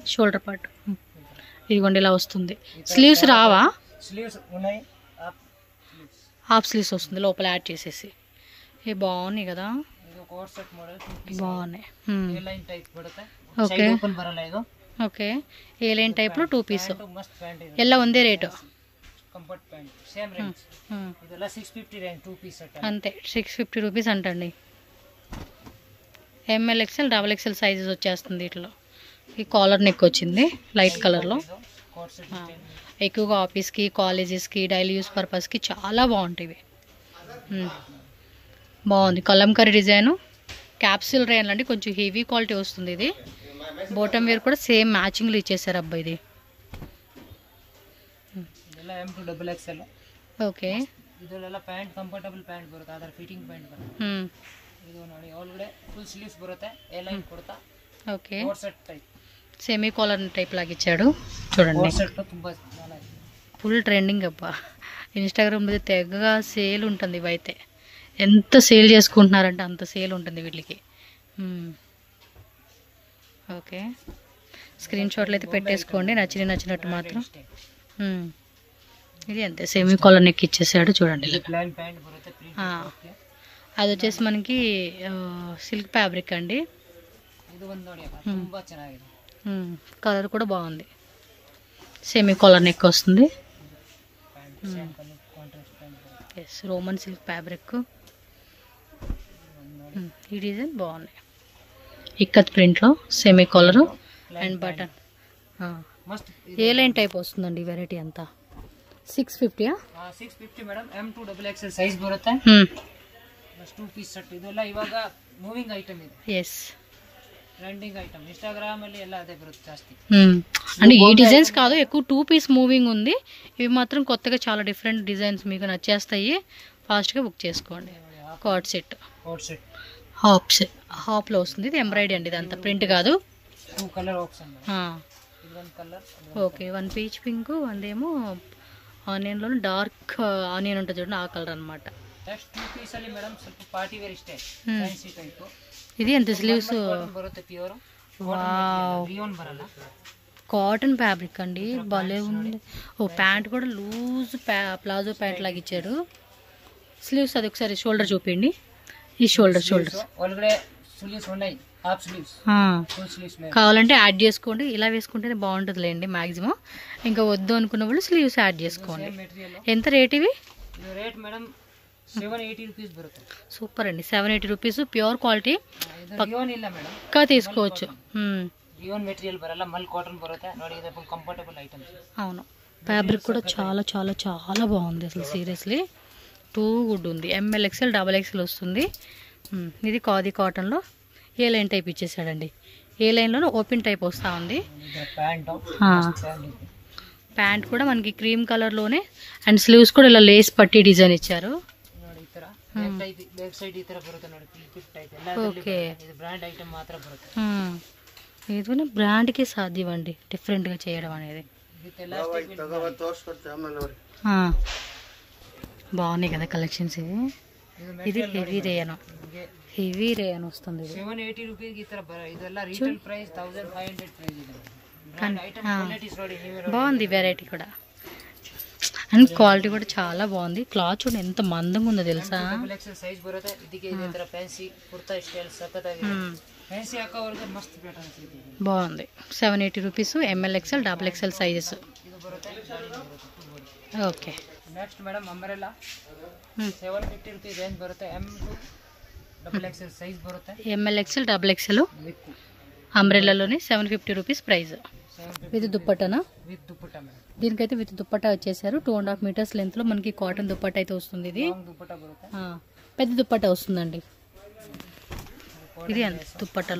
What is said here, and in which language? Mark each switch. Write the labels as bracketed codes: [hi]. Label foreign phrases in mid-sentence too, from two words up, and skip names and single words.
[te] షోల్డర్ పార్ట్ ఇదిగోండి ఇలా వస్తుంది. స్లీవ్స్ రావా? స్లీవ్స్ ఉన్నాయి, [en] half sleeves [te] వస్తుంది లోపల యాడ్ చేసేసి. ఏ బాగున్నాయి కదా, [kn] ಇದು [en] coat set model. [te] బాగున్నాయి. [en] A line type [kn] ಬರುತ್ತೆ. [te] ఓకే [en] side open [kn] ಬರಲ್ಲ ಇದು. [te] ఓకే ఏ లైన్ టైప్లో 2 పీస్ [kn] ಮಸ್ತ್ ಪ್ಯಾಂಟ್ ಇದೆ. ಎಲ್ಲ ಒಂದೇ ರೇಟು. [en] comfort pant same range. [kn] ಇದೆಲ್ಲ 650 ರೇಂಜ್ [te] 2 పీస్ సెట్ అంతే 650 రూపీస్ అంటండి. [en] M L XL double XL [te] సైజెస్ వచ్చేస్తుంది వీటిలో. ఈ కాలర్ నెక్ వచ్చింది లైట్ కలర్లో. ఎక్కువగా ఆఫీస్కి, కాలేజెస్కి, [en] daily use [te] పర్పస్కి చాలా బాగుంటాయి. బాగుంది కలంకరీ డిజైను. క్యాప్సిల్ రేయన్ అండి, కొంచెం హెవీ క్వాలిటీ వస్తుంది ఇది. బాటమ్ వేర్ కూడా సేమ్ మ్యాచింగ్లో ఇచ్చేసారు అబ్బా ఇది. [kn] ಇದೆಲ್ಲ M2 ಡಬಲ್ XL. [te] ఓకే. [kn] ಇದೆಲ್ಲ ಪ್ಯಾಂಟ್ [en] comfortable pant [kn] ಬರುತ್ತೆ, ಅದರ [en] fitting pant [kn] ಬರುತ್ತೆ. ಇದು ನೋಡಿ ಒಳಗಡೆ [en] full sleeves [kn] ಬರುತ್ತೆ, ಎ ಲೈನ್ ಕೊಡ್ತಾ. [te] ఓకే. [en] coat set type, semi collar type [te] లాగా ఇచ్చాడు చూడండి. [en] coat set [kn] ತುಂಬಾ ಚೆನ್ನಾಗಿದೆ, [en] full trending [te] అబ్బా. ఇన్స్టాగ్రామ్లో తెగగా సేల్ ఉంటుంది ఇవైతే. ఎంత సేల్ చేసుకుంటున్నారంటే అంత సేల్ ఉంటుంది వీటికి. ఓకే, స్క్రీన్ షాట్లు అయితే పెట్టేసుకోండి నచ్చినట్టు మాత్రం. ఇది అంతే, [en] semi collar neck [te] ఇచ్చేసాడు చూడండి. [en] plain pant [kn] ಬರುತ್ತೆ, ಪ್ರಿಂಟ್. [te] అది వచ్చేసి మనకి [en] silk fabric [te] అండి. [kn] ಇದು ಒಂದು ನೋಡಿ ಅಕ್ಕ, ತುಂಬಾ ಚೆನ್ನಾಗಿದೆ. [te] కలర్ కూడా బాగుంది. [en] semi collar neck [te] వస్తుంది. [en] yes, Roman silk fabric. [te] ఈ డిజైన్ బాగుంది, ఇక్కత్ ప్రింట్లో [en] semi collar and button. [te] మస్త్ [en] A line type [te] వస్తుందండి వెరైటీ అంతా. 650 [kn] 650 ಮೇಡಮ್. M2 [en] double XL size [kn] ಬರುತ್ತೆ. [en] plus 2 piece set. [kn] ಇದೆಲ್ಲ ಇವಾಗ [en] moving item [kn] ಇದೆ. [te] ఎస్, [en] trending item. [kn] ಇನ್ಸ್ಟಾಗ್ರಾಮ್ ಅಲ್ಲಿ ಎಲ್ಲ ಅದೇ ಬರುತ್ತೆ ಜಾಸ್ತಿ. [te] అంటే ఈ డిజైన్స్ కాదు, ఎక్కువ 2 పీస్ మూవింగ్ ఉంది. ఇవి మాత్రం కొత్తగా చాలా డిఫరెంట్ డిజైన్స్ మీకు నచ్చేస్తాయి. ఫాస్ట్గా బుక్ చేసుకోండి. కార్డ్ సెట్, కోట్ సెట్ హాప్లో వస్తుంది. ఇది ఎంబ్రాయిడరీ అండి, ఇదంతా ప్రింట్ కాదు. 2 కలర్ ఆప్షన్. ఇది వన్ కలర్. ఓకే, వన్ పీచ్ పింక్, వందేమో ఆనియన్లో డార్క్ ఆనియన్ ఉంటుంది చూడండి, ఆ కలర్ అనమాట. [kn] ಜಸ್ಟ್ 2 ಪೀಸ್ ಅಲ್ಲಿ ಮೇಡಮ್ ಸ್ವಲ್ಪ [en] party wear [kn] ಇಷ್ಟೇ, [en] fancy type. [te] ఇది ఎంత స్లీవ్స్ [kn] ಬರುತ್ತೆ ಪ್ಯೂರ್. [te] వావ్, [kn] ರಿಯೋನ್ ಬರಲ್ಲ, [te] కాటన్ ఫ్యాబ్రిక్ అండి, భలే ఉంది. ఓ ప్యాంట్ కూడా లూజ్ ప్లాజో ప్యాంట్ లాగా ఇచ్చారు. స్లీవ్స్ అది ఒకసారి షోల్డర్ చూపిండి. ఈ షోల్డర్స్ ಒಳಗಡೆ ಸ್ಲೀವ್ಸ್ ఉన్నాయి, హాఫ్ స్లీవ్స్, ఫుల్ స్లీవ్స్ లేదు. కావాలంటే యాడ్ చేసుకోండి. ఇలా వేసుకుంటేనే బాగుంటుందిలేండి మ్యాక్సిమం. ఇంకా వద్దు అనుకున్న వాళ్ళు స్లీవ్స్ యాడ్ చేసుకోండి. మెటీరియల్. ఎంత రేట్ ఇవి? [kn] ಇದು ರೇಟ್ ಮೇಡಮ್ 780 ರೂಪೀಸ್ ಬರುತ್ತೆ. [te] సూపర్ అండి, 780 రూపీస్, ప్యూర్ క్వాలిటీ. [kn] ಇದು ರಿಯೋನ್ ಇಲ್ಲ ಮೇಡಮ್, [te] పక్కా తీసుకోవచ్చు. రియోన్ మెటీరియల్ [kn] ಬರಲ್ಲ, ಮಲ್ కాటన్ ಬರುತ್ತೆ ನೋಡಿ. ಇದು ಫುల్ ಕಂಫರ್ಟಬಲ್ [te] ఐటమ్స్. అవును, ఫ్యాబ్రిక్ కూడా చాలా చాలా చాలా బాగుంది అసలు, సీరియస్లీ టూ గుడ్ ఉంది. ML XL XXL వస్తుంది. ఇది ఖాదీ కాటన్లో ఏ లైన్ టైప్ ఇచ్చేసాడండి. ఏ లైన్లోనూ ఓపెన్ టైప్ వస్తూ ఉంది. ప్యాంట్ కూడా మనకి క్రీమ్ కలర్లోనే, అండ్ స్లీవ్స్ కూడా ఇలా లేస్ పట్టి డిజైన్ ఇచ్చారు. [kn] ನೋಡಿ ಈ ತರ [en] back side [kn] ಈ ತರ ಬರುತ್ತೆ ನೋಡಿ, [en] fit type [kn] ಎಲ್ಲ. [te] ఓకే, [kn] ಇದು [en] brand item [kn] ಮಾತ್ರ ಬರುತ್ತೆ. [te] ఏదైనా బ్రాండ్కి సాధ్యం అండి డిఫరెంట్గా చేయడం అనేది. [en] with elastic. [te] బాగున్నాయి కదా కలెక్షన్స్. ఇది హెవీ రేయన్ వస్తుంది. [kn] 780 ರೂಪೀಸ್ ಈ ತರ ಇದೆಲ್ಲ [en] retail price [kn] 1500 ಪ್ರೈಸ್ ಇದೆ. [en] brand item qualities [kn] ನೋಡಿ ನೀವೇ. [te] బాగుంది వెరైటీ కూడా, అండ్ క్వాలిటీ కూడా చాలా బాగుంది. క్లాత్ చూడండి ఎంత మందంగా ఉందో తెలుసా. [en] double XL size [kn] ಬರುತ್ತೆ. ಇದಕ್ಕೆ ಇದೇ ತರ [en] fancy kurta style [kn] ಸಖತ್ತಾಗಿದೆ. ಫ್ಯಾನ್ಸಿ ಹಾಕೋವರೆಗೆ ಮಸ್ತ್ ಪ್ಯಾಟರ್ನ್ ಸಿಗುತ್ತೆ. [te] బాగుంది. 780 రూపీస్, ML XL XXL సైజెస్. [kn] ಇದು ಬರುತ್ತೆ. [te] ఓకే, [kn] ನೆಕ್ಸ್ಟ್ ಮೇಡಮ್ ಅಂಬ್ರೆಲಾ 750 ರೂಪೀಸ್ ರೇಂಜ್ ಬರುತ್ತೆ. M2 [en] double XL size [kn] ಬರುತ್ತೆ. [te] ML XL XXL అంబ్రెల్లాలోనే 750 రూపీస్ ప్రైస్. విత్ దుప్పటానా? విత్ దుప్పటా మేడం. దీనికైతే విత్ దుప్పటా వచ్చేసారు. 2.5 మీటర్స్ లెంత్లో మనకి కాటన్ దుప్పటా అయితే వస్తుంది. ఇది [kn] దుప్పటా బರುತ್ತೆ, [te] పెద్ద దుప్పటా వస్తుందండి. ఇది ఎంత దుప్పటాలో